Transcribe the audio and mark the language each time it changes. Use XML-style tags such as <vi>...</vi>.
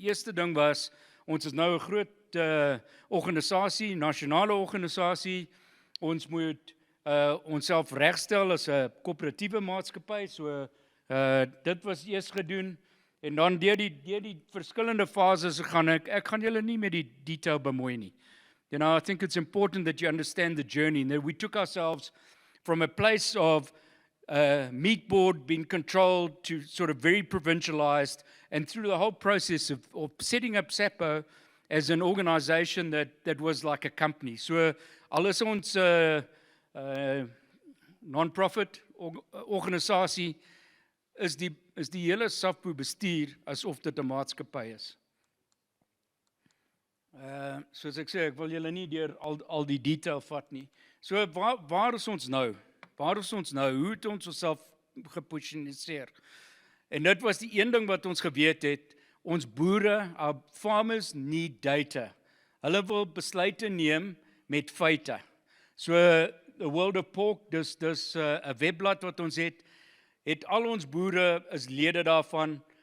<af>Eerste ding was, ons is nou 'n groot organisasie, nasionale organisasie. Ons moet onsself regstel as 'n koöperatiewe maatskappy. So dit was eers gedoen. En dan deur die verskillende fases gegaan. Ek gaan julle nie met die detail bemoei nie.</af> <en>You know, I think it's important that you understand the journey, and that we took ourselves from a place of meat board being controlled to sort of very provincialized, and through the whole process of setting up SAPO as an organization that was like a company.</en> <af>So al is ons non-profit organisasie, is die hele SAPO bestuur asof dit 'n maatskappy is. Soos ek sê, ek wil julle nie deur al die detail vat nie. So waar is ons nou? Waar is ons nou? Hoe het ons onsself geposisioneer? En dit was die een ding wat ons geweet het, ons boere, our farmers need data. Hulle wil besluite neem met feite. So the World of Pork, dis 'n webblad wat ons het al ons boere is lede daarvan.</af>